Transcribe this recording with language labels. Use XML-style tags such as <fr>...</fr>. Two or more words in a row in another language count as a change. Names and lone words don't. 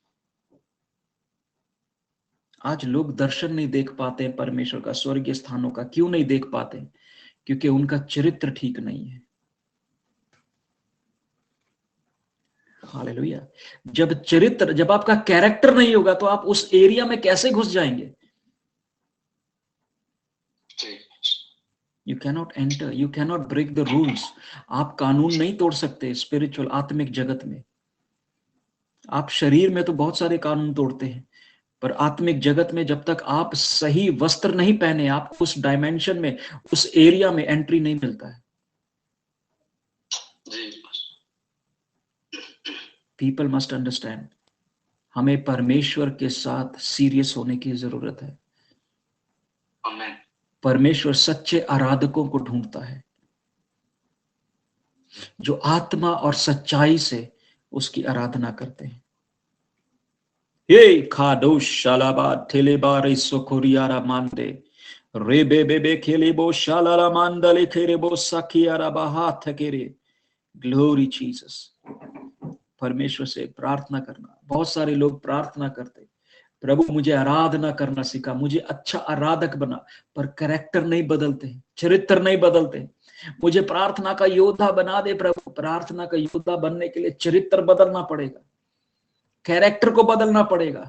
<hi>आज लोग दर्शन नहीं देख पाते हैं परमेश्वर का, स्वर्गीय स्थानों का। क्यों नहीं देख पाते? क्योंकि उनका चरित्र ठीक नहीं है। हालेलुया। जब आपका कैरेक्टर नहीं होगा तो आप उस एरिया में कैसे घुस जाएंगे?</hi> <en>You cannot enter, you cannot break the rules.</en> <hi>आप कानून नहीं तोड़ सकते स्पिरिचुअल, आत्मिक जगत में। आप शरीर में तो बहुत सारे कानून तोड़ते हैं, पर आत्मिक जगत में जब तक आप सही वस्त्र नहीं पहने, आपको उस डायमेंशन में, उस एरिया में एंट्री नहीं मिलता है।</hi> <en>People must understand,</en> <hi>हमें परमेश्वर के साथ सीरियस होने की जरूरत है। परमेश्वर सच्चे आराधकों को ढूंढता है, जो आत्मा और सच्चाई से उसकी आराधना करते हैं। ये खादो शालाबा ठेलेबा रे सोकोरियारा मांदे रे बेबे खेलेबो शालारा मांदले खेरेबो सखियारा बाहाथ केरे।</hi> <en>Glory Jesus.</en> <hi>परमेश्वर से प्रार्थना करना। बहुत सारे लोग प्रार्थना करते, प्रभु मुझे आराधना करना सिखा, मुझे अच्छा आराधक बना, पर कैरेक्टर नहीं बदलते, चरित्र नहीं बदलते। मुझे प्रार्थना का योद्धा बना दे प्रभु। प्रार्थना का योद्धा बनने के लिए चरित्र बदलना पड़ेगा, कैरेक्टर को बदलना पड़ेगा।</hi>